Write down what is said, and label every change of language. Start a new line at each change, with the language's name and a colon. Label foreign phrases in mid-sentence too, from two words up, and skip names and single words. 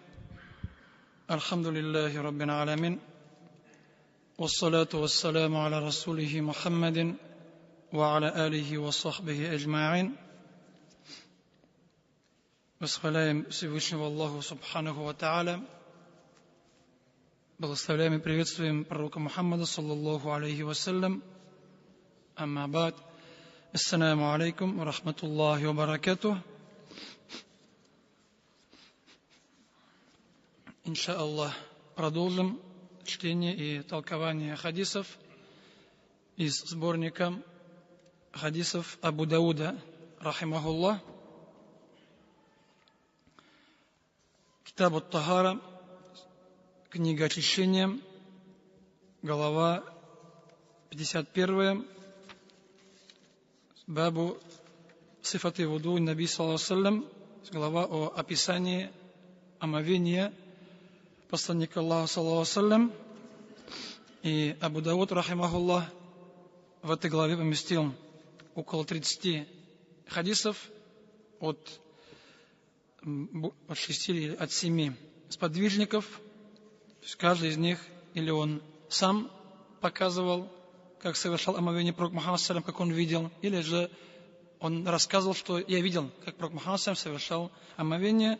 Arabic: الحمد لله رب العالمين، والصلاة والسلام على رسوله محمد وعلى آله وصحبه أجمعين.
Russian: Восхваляем Всевышнего Аллаху
Arabic: سبحانه وتعالى.
Russian: Благословляем и приветствуем пророка Мухаммада
Arabic: صلى الله عليه وسلم. أما بعد. السلام عليكم ورحمة الله وبركاته.
Russian: Иншааллах, продолжим чтение и толкование хадисов из сборника хадисов Абу Дауда, рахимахуллах. Китаб ат-Тахара, книга очищения, глава 51,
Arabic: باب صفة وضوء النبي صلى الله عليه وسلم,
Russian: глава о описании омовения посланника Аллаха
Arabic: صلى الله عليه وسلم.
Russian: И Абу Дауд, рахимахуллах, в этой главе поместил около 30 хадисов от 6 или от 7 сподвижников. То есть каждый из них или он сам показывал, как совершал омовение пророк Мухаммад саллям, как он видел, или же он рассказывал, что я видел, как пророк Мухаммад саллям совершал омовение.